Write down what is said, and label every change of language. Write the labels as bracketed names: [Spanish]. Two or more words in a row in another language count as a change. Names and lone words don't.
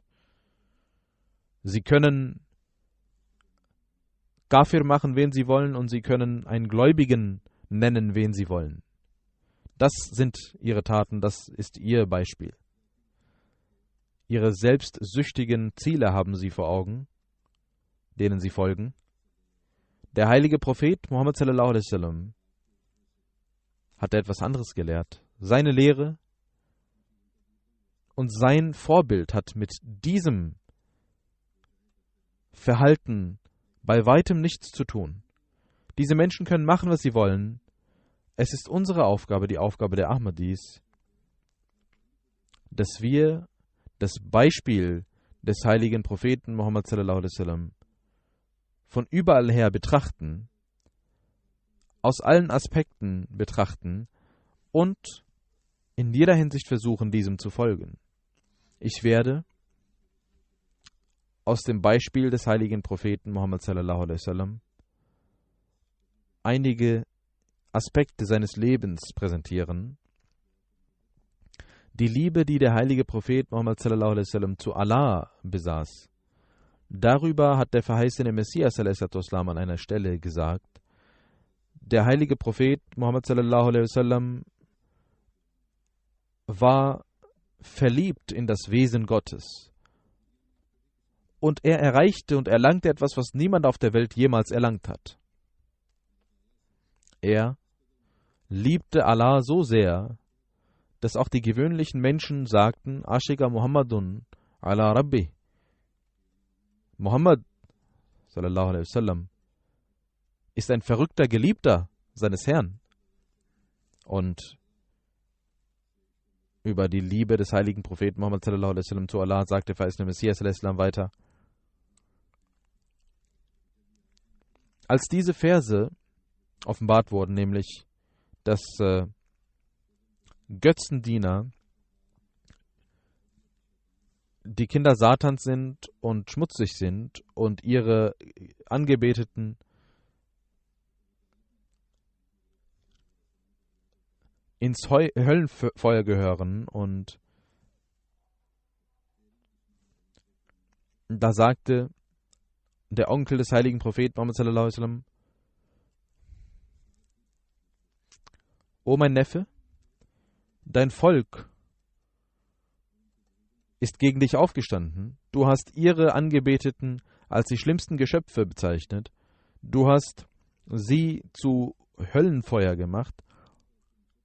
[German] Sie können Kafir machen, wen sie wollen, und sie können einen Gläubigen nennen, wen sie wollen. Das sind ihre Taten, das ist ihr Beispiel. Ihre selbstsüchtigen Ziele haben sie vor Augen, denen sie folgen. Der heilige Prophet Muhammad [Arabic] صلى الله عليه وسلم [German] hat etwas anderes gelehrt. Seine Lehre und sein Vorbild hat mit diesem Verhalten bei weitem nichts zu tun. Diese Menschen können machen, was sie wollen. Es ist unsere Aufgabe, die Aufgabe der Ahmadis, dass wir das Beispiel des heiligen Propheten Muhammad [Arabic] صلى الله عليه وسلم [German] von überall her betrachten, aus allen Aspekten betrachten und in jeder Hinsicht versuchen, diesem zu folgen. Ich werde aus dem Beispiel des heiligen Propheten Muhammad [Arabic] صلى الله عليه وسلم [German] einige Aspekte seines Lebens präsentieren. Die Liebe, die der heilige Prophet Muhammad [Arabic] صلى الله عليه وسلم [German] zu Allah besaß, darüber hat der verheißene Messias [Arabic] صلى الله عليه وسلم [German] an einer Stelle gesagt, der heilige Prophet Muhammad [Arabic] صلى الله عليه وسلم [German] war verliebt in das Wesen Gottes. Und er erreichte und erlangte etwas, was niemand auf der Welt jemals erlangt hat. Er liebte Allah so sehr, dass auch die gewöhnlichen Menschen sagten, [Arabic] عشق محمد على ربي. [German] Muhammad [Arabic] صلى الله عليه وسلم [German] ist ein verrückter Geliebter seines Herrn. Und über die Liebe des heiligen Propheten Muhammad [Arabic] صلى الله عليه وسلم [German] zu Allah sagte der verheißene Messias [Arabic] صلى الله عليه وسلم [German] weiter. Als diese Verse offenbart wurden, nämlich, dass Götzendiener die Kinder Satans sind und schmutzig sind und ihre Angebeteten ins Höllenfeuer gehören, und da sagte der Onkel des heiligen Propheten Muhammad [Arabic] صلى الله عليه وسلم: [German] O mein Neffe, dein Volk ist gegen dich aufgestanden. Du hast ihre Angebeteten als die schlimmsten Geschöpfe bezeichnet. Du hast sie zu Höllenfeuer gemacht.